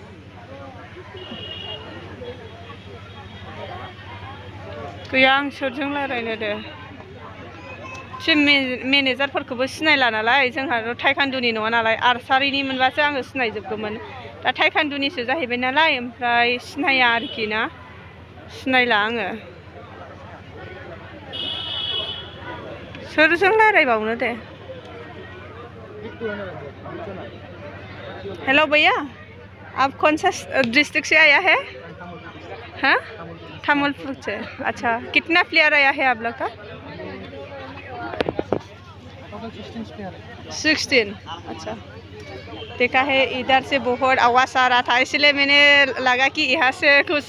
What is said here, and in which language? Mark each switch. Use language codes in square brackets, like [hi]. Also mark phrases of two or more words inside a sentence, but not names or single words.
[brx] गैया आं सोरजों रायज्लायनो दे टिम मेनेजारफोरखौबो सिनायला नालाय जोंहाथ' टाइकान्डुनि नङा नालाय आर्सारिनि मोनबासो आङो सिनायजोबगौमोन दा टाइकान्डुनिसो जाहैबाय नालाय ओमफ्राय सिनाया आरोखि ना सिनायला आङो सोरजों रायज्लायबावनो दे [hi] हेलो भैया आप कौन सा डिस्ट्रिक्ट से आया है हाँ तमिलपुर से अच्छा कितना प्लेयर आया है आप लोग का 16 अच्छा देखा है इधर से बहुत आवाज़ आ रहा था इसलिए मैंने लगा कि यहाँ से कुछ